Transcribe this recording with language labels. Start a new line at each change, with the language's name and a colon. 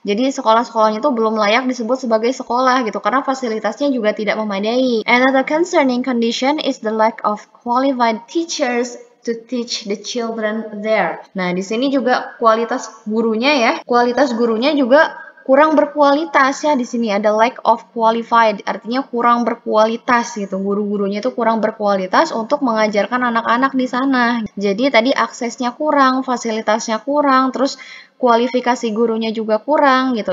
Indonesian: Jadi sekolah-sekolahnya itu belum layak disebut sebagai sekolah gitu karena fasilitasnya juga tidak memadai.
English: Another concerning condition is the lack of qualified teachers to teach the children there.
Indonesian: Nah, di sini juga kualitas gurunya ya. Kualitas gurunya juga kurang berkualitas ya. Di sini ada
English: lack of qualified,
Indonesian: artinya kurang berkualitas gitu. Guru-gurunya itu kurang berkualitas untuk mengajarkan anak-anak di sana. Jadi tadi aksesnya kurang, fasilitasnya kurang, terus kualifikasi gurunya juga kurang gitu.